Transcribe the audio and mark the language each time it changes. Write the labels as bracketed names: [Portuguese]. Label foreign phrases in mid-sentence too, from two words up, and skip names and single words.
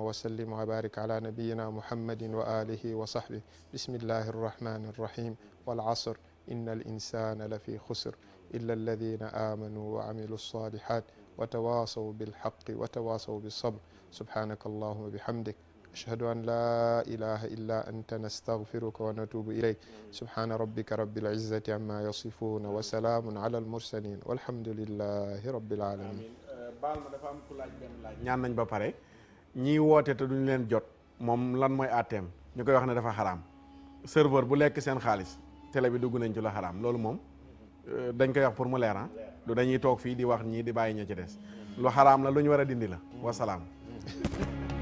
[Arabic] وسلم وبارك على نبينا محمد وآله وصحبه بسم الله الرحمن الرحيم والعصر إن الإنسان لفي خسر إلا الذين آمنوا وعملوا الصالحات وتواصوا بالحق وتواصوا بالصبر سبحانك اللهم وبحمدك أشهد أن لا إله إلا أنت نستغفرك ونتوب إليك سبحان ربك رب العزة عما يصفون وسلام على المرسلين والحمد لله رب العالمين [Wolof] baal ma dafa am ku laaj benn laaj ñaan nañ ba pare ñii woote te duñ leen jot moom lan mooy àtteem ñu koy wax ne dafa xaraam serveur bu lekk seen xaalis télé bi dugg nañ ci la xaraam loolu moom dañ koy wax pour mu leer du dañuy toog fii di wax ñii di bàyyi ña ci des lu xaraam la lu ñu war a dindi la wasalaam